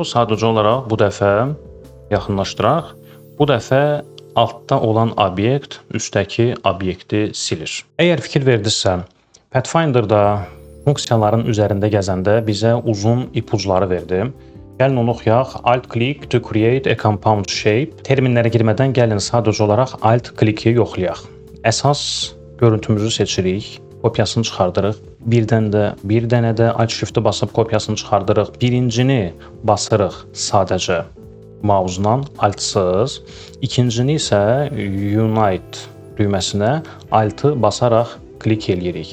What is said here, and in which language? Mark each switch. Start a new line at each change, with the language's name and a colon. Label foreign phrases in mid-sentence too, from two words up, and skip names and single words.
Azerbaijani: Sadəcə olaraq bu dəfə yaxınlaşdıraq. Bu dəfə altda olan obyekt üstdəki obyekti silir. Əgər fikir verdinizsə, Pathfinder'da funksiyaların üzərində gəzəndə bizə uzun ipucları verdi. Gəlin onu oxuyaq.
English: Alt-click to create a compound shape.
Azerbaijani: Terminlərə girmədən gəlin sadəcə olaraq alt-click-i yoxlayaq. Əsas görüntümüzü seçirik. kopyasını çıxardırıq. Bir dənə də Alt Shift-i basıb kopyasını çıxardırıq. Birincini basırıq sadəcə mausundan Alt-sız. İkincini isə Unite düyməsinə Alt-ı basaraq klik eləyirik.